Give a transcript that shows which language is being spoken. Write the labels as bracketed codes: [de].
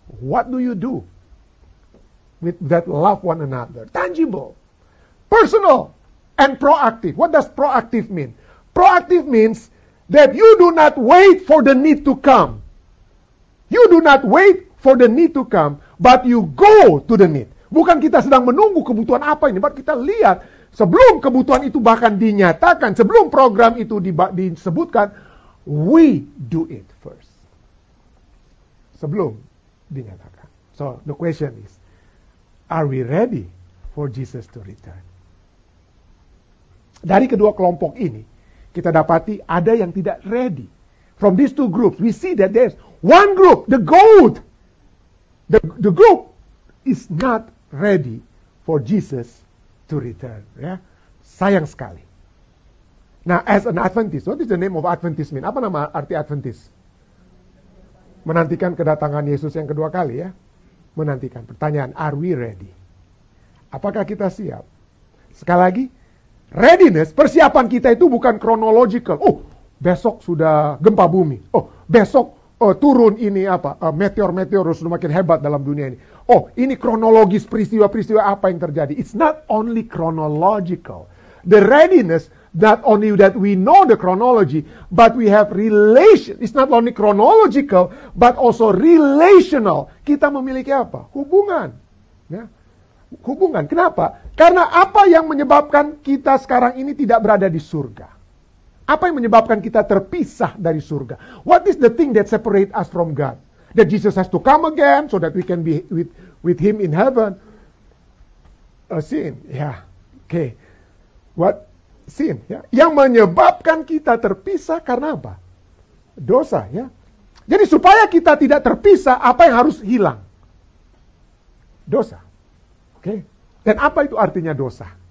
[en] What do you do with that love one another? Tangible, personal, and proactive. What does proactive mean? Proactive means that you do not wait for the need to come. You do not wait for the need to come, but you go to the need. [id] Bukan kita sedang menunggu kebutuhan apa ini, but kita lihat sebelum kebutuhan itu bahkan dinyatakan, sebelum program itu disebutkan, [en] we do it first. [id] Sebelum dinyatakan. [en] So the question is, are we ready for Jesus to return? [id] Dari kedua kelompok ini, kita dapati ada yang tidak ready. [en] From these two groups, we see that there's one group, the goat. The group is not ready for Jesus to return. [id] Ya, sayang sekali. [en] Nah, as an Adventist, what is the name of Adventist mean? [id] Apa nama arti Adventist? Menantikan kedatangan Yesus yang kedua kali ya. Menantikan. [en] Pertanyaan, are we ready? [id] Apakah kita siap? Sekali lagi, readiness, persiapan kita itu bukan chronological. Oh, besok sudah gempa bumi. Oh, besok turun ini apa? Meteor sudah makin hebat dalam dunia ini. Oh, ini kronologis peristiwa-peristiwa apa yang terjadi. [en] It's not only chronological. The readiness, not only that we know the chronology, but we have relation. It's not only chronological, but also relational. [id] Kita memiliki apa? Hubungan. Ya. Hubungan. Kenapa? Karena apa yang menyebabkan kita sekarang ini tidak berada di surga? Apa yang menyebabkan kita terpisah dari surga? [en] What is the thing that separate us from God? That Jesus has to come again so that we can be with Him in heaven. A sin. Ya. Okay. What? Sin. Ya. [id] Yang menyebabkan kita terpisah karena apa? Dosa. Ya. Jadi supaya kita tidak terpisah, apa yang harus hilang? Dosa. Oke. Dan apa itu artinya dosa?